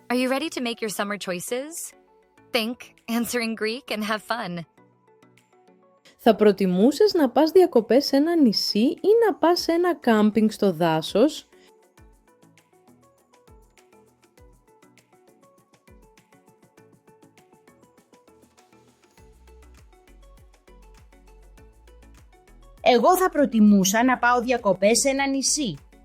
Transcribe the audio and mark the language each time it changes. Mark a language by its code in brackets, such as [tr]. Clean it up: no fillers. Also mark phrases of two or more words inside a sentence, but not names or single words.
[en] Are you ready to make your summer choices? Think, answer in Greek, and have fun. [el] Θα προτιμούσες να πας διακοπές σε ένα νησί ή να πας σε ένα κάμπινγκ στο δάσος? Εγώ θα προτιμούσα να πάω διακοπές σε ένα νησί.